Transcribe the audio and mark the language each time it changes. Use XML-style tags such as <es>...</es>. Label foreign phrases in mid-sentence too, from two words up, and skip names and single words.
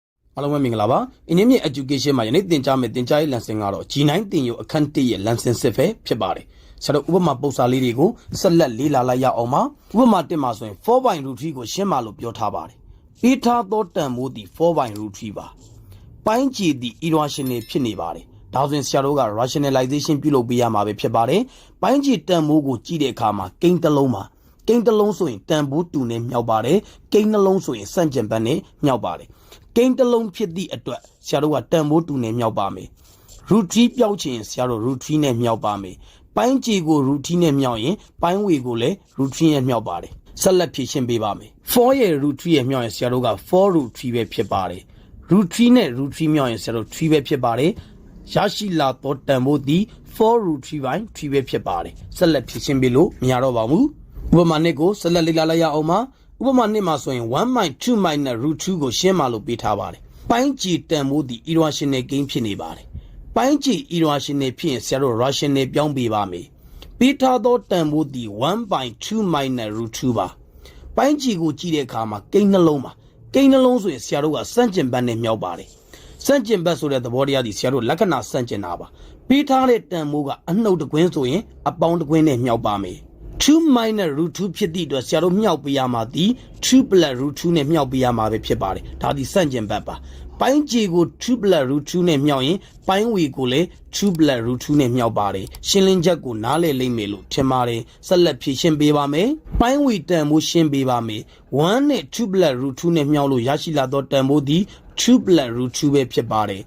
<my>အားလုံးပဲမင်္ဂလာပါအင်းမြင့် education မှာယနေ့သင်ကြားမယ့်သင်ကြားရေး lesson ကတော့ G9 သင်ယူအခန်း1ရဲ့ lesson 6ပဲဖြစ်ပါတယ်ဆရာတို့ဥပမာပုံစံလေးတွေကိုဆက်လက်လေ့လာလိုက်ရအောင်ပါဥပမာ1မှာဆိုရင်</my> <en>4 by root 3</en> <my>ကိုရှင်းပါလို့ပြောထားပါတယ်ပေးထားသောတန်ဖိုးသည်</my> <en>4 by root 3</en> <my>ပါပိုင်းခြေသည် irrational ဖြစ်နေပါတယ်ဒါဆိုရင်ဆရာတို့က rationalization ပြုလုပ်ပေး ရမှာပဲဖြစ်ပါတယ်ပိုင်းခြေတန်ဖိုးကိုကြည့်တဲ့အခါမှာကိန်းတစ်လုံးမှာကိန်းတစ်လုံးဆိုရင်တန်ဖိုးတူနဲ့မြောက်ပါတယ်ကိန်းနှလုံးဆိုရင်ဆန့်ကျင်ဘက်နဲ့မြောက်ပါတယ်ကိန်းတစ်လုံးဖြစ်သည့်အတွက်ဆရာတို့ကတန်ဖိုးတူနဲ့မြောက်ပါမယ် root 3ပြောက်ချင်ဆရာတို့ root 3နဲ့မြောက်ပါမယ်ပိုင်းခြေကို root 3နဲ့မြောက်ရင်ပိုင်းဝေကိုလည်း root 3နဲ့မြောက်ပါတယ်ဆက်လက်ဖြည့်ရှင်းပေးပါမယ်4ရဲ့ root 3ရဲ့မြောက်ရင်ဆရာတို့က4 root 3ပဲဖြစ်ပါတယ် root 3နဲ့ root 3မြောက်ရင်ဆရာတို့3ပဲဖြစ်ပါတယ်ရရှိလာသောတန်ဖိုးသည်</my> <en>4 root 3 by 3</en> <my>ပဲဖြစ်ပါတယ်ဆက်လက်ဖြည့်ရှင်းပေးလို့မရတော့ပါဘူးဥပမာ1ကို ဆက်လက်လေ့လာလိုက်ရအောင်ပါဥပမာ1မှာဆိုရင်</my> <en>1 by 2 minus root 2</en> <my>ကိုရှင်းပါလို့ပေးထားပါတယ်ပိုင်းခြေတန်ဖိုးသည် irrational ကိန်းဖြစ်နေပါတယ်ပိုင်းခြေ irrational ဖြစ်ရင်ဆရာတို့ rational ပြောင်းပေးပါမယ်ပေးထားသောတန်ဖိုးသည်</my> <en>1 by 2 minus root 2</en> <my>ပါပိုင်းခြေကိုကြည့်တဲ့အခါမှာကိန်းနှလုံးပါကိန်းနှလုံးဆိုရင်ဆရာတို့ကစန့်ကျင်ဘက်နဲ့မြောက်ပါတယ်စန့်ကျင်ဘက်ဆိုတဲ့သဘောတရားသည်ဆရာတို့လက္ခဏာစန့်ကျင်တာပါပေးထားတဲ့တန်ဖိုးကအနှုတ်တကွင်းဆို ရင်အပေါင်းတကွင်းနဲ့မြောက်ပါမယ်</my> <en>2 minus root 2</en> <my>ဖြစ်သည့်အတွက်ဆရာတို့မြောက်ပေးရမှာသည်</my> <en>2 plus root 2</en> <my>နဲ့မြောက်ပေးရမှာပဲဖြစ်ပါတယ်ဒါသည်စန့်ကျင်ဘက်ပါပိုင်းခြေကို</my> <en>2 plus root 2</en> <my>နဲ့မြောက်ရင်ပိုင်းဝေကိုလည်း</my> <en>2 plus root 2</en> <my>နဲ့မြောက်ပါတယ်ရှင်းလင်းချက်ကိုနားလည်လိမ့်မယ်လို့ထင်ပါတယ်ဆက်လက်ဖြည့်ရှင်းပေးပါမယ်ပိုင်းဝေတန်ဖိုးရှင်းပေးပါမယ်1နဲ့</my> <en>2 plus root 2</en> <my>နဲ့မြောက်လို့ရရှိလာသောတန်ဖိုးသည်</my> <en>2 plus root 2</en> <my>ပဲဖြစ်ပါတယ်</my>